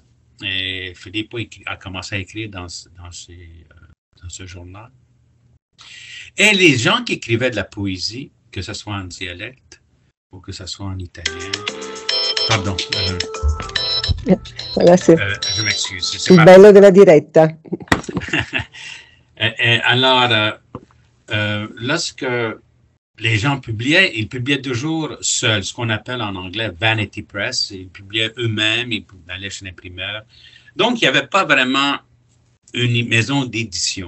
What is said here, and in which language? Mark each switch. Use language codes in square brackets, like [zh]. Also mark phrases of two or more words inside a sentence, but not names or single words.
[fr] Et Filippo a commencé à écrire dans ce journal. Et les gens qui écrivaient de la poésie, que ce soit en dialecte ou que ce soit en italien, pardon. Voilà, je m'excuse. [it] C'est il bello della diretta. [fr] Alors, lorsque les gens publiaient, ils publiaient toujours seuls, ce qu'on appelle en anglais [en] vanity press. [fr] Ils publiaient eux-mêmes, ils allaient chez l'imprimeur. Donc, il n'y avait pas vraiment une maison d'édition.